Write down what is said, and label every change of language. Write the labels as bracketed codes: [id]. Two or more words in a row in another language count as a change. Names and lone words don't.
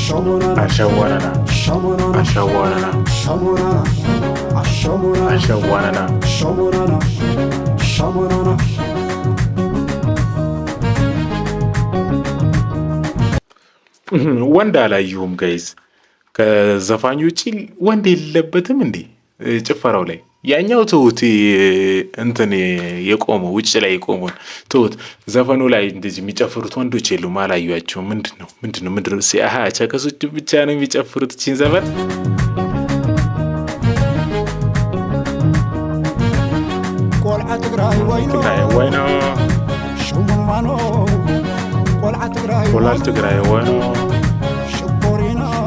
[am] ወንድ አላየሁም ጋይዝ። ከዘፋኙ ውጪ ወንድ የለበትም እንዴ ጭፈራው ላይ? ያኛው ትሁት እንትን የቆመው ውጭ ላይ የቆመውን ትሁት ዘፈኑ ላይ እንደዚህ የሚጨፍሩት ወንዶች የሉም፣ አላዩአቸውም። ምንድነው? ቸከሶች ብቻ ነው የሚጨፍሩት እቺን ዘፈን። [ti] ቆልዓ ትግራይ ወይኖ ሽሙማኖ ቆልዓ ትግራይ ወይኖ ሽኮሪና